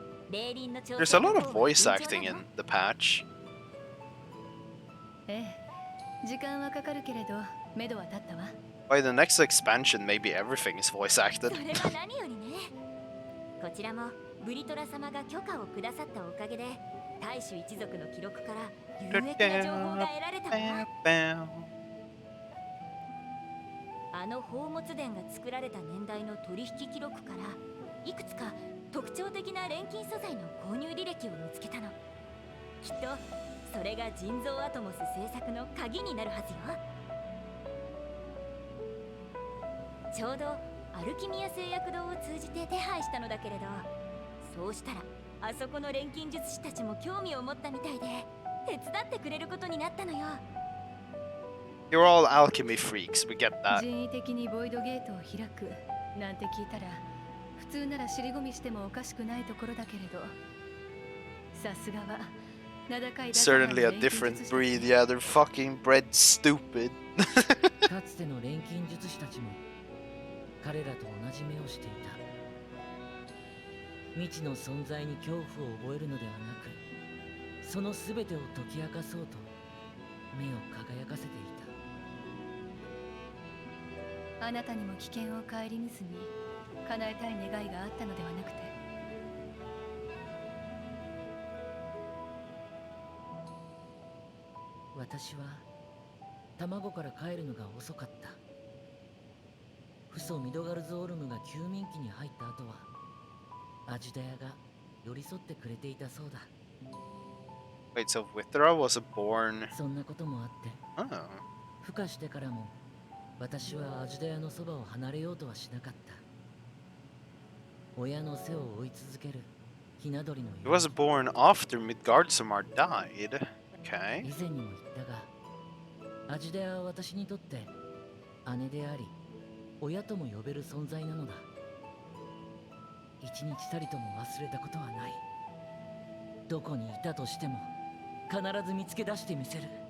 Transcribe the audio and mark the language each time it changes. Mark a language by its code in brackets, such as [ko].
[en] There's a lot of voice acting in the patch. [ja] ええ、時間はかかるけれど、目処は立ったわ。 [en] By the next expansion, maybe everything is voice acted. [ja] それは何よりね。こちらもブリトラ様が許可をくださったおかげで、大衆一族の記録から有益な情報が得られたわ。あの宝物殿が作られた年代の取引記録からいくつか特徴的な錬金素材の購入履歴を見つけたの。きっとそれが人造アトモス製作の鍵になるはずよ。ちょうどアルキミア製薬堂を通じて手配したのだけれど、そうしたらあそこの錬金術師たちも興味を持ったみたいで手伝ってくれることになったのよ。 [en] You're all alchemy freaks, we get that. [ja] 人為的にボイドゲートを開くなんて聞いたら、普通なら尻込みしてもおかしくないところだけれど、さすがは名高い。 [en] Certainly a different breed, yeah, they're fucking bred stupid. [ja] かつての錬金術師たちも彼らと同じ目をしていた。未知の存在に恐怖を覚えるのではなく、その全てを解き明かそうと目を輝かせていた。あなたにも危険を顧みずに叶えたい願いがあったのではなくて。私は卵から帰るのが遅かった。フソ・ミドガルズ・オルムが休眠期に入った後はアジュダヤが寄り添ってくれていたそうだ。 [en] Wait, so Withra was born... [ja] そんなこともあって、 [en] Oh. [ja] 孵化してからも私はアジュダヤのそばを離れようとはしなかった。親の背を追い続けるひな鳥のように。 [en] was born after Midgardsamar died. Okay. [ja] 以前にも言ったが、アジュダヤは私にとって姉であり親とも呼べる存在なのだ。一日たりとも忘れたことはない。どこにいたとしても必ず見つけ出してみせる。